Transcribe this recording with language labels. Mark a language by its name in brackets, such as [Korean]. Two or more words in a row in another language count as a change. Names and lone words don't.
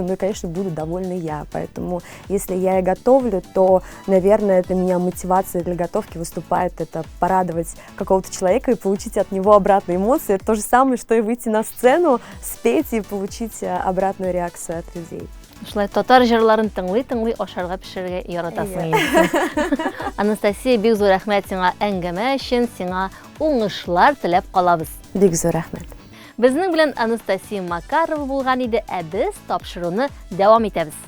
[Russian] Ну и, конечно, буду довольна я. Поэтому, если я и готовлю, то, наверное, для меня мотивация для готовки выступает. Это порадовать какого-то человека и получить от него обратные эмоции. Это то же самое, что и выйти на сцену, спеть и получить обратную реакцию от людей. [Tatar] Шулай татар җырларын тыңлый ашарга пешерергә яратасың инде. Анастасия, бик зур рәхмәт сиңа әңгәмә өчен, сиңа уңышлар теләп калабыз. Бик зур рәхмәт. Безнең белән Анастасия Макарова булган иде, ә без тапшыруны дәвам итәбез.